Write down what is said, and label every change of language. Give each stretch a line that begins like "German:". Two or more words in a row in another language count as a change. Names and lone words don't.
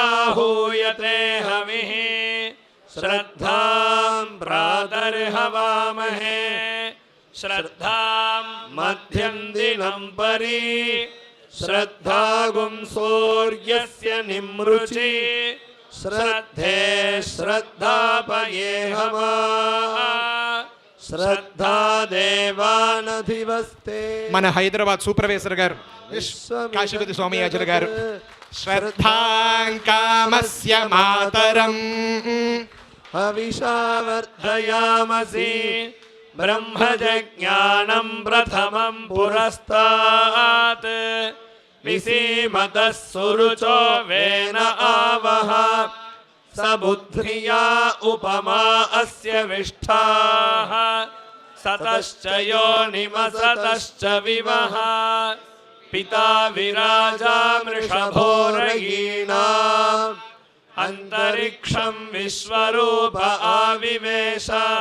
Sanskrit: हूयते हविः श्रद्धां प्रातर्हवामहे श्रद्धां मध्यं दिनं परि श्रद्धागुं सूर्यस्य निमृचि श्रद्धे श्रद्धापये हवा श्रद्धा देवानधिवस्ते
Telugu: మన హైదరాబాద్ సూపర్వైజర్ గారు కాశీపతి స్వామియాచార్య గారు
Sanskrit: శ్రద్ధాం కామస్య మాతరం हविषा वर्धयामसि ब्रह्मजज्ञानं प्रथमं पुरस्तात् विसीमतः सुरुचो वेन आवह स बुद्ध्या उपमा अस्य विष्ठाः सतश्च योनिमसतश्च विवः पिता विराजा मृषभोरयीणाम् अंतरिक्षं विश्वरूप आविवेश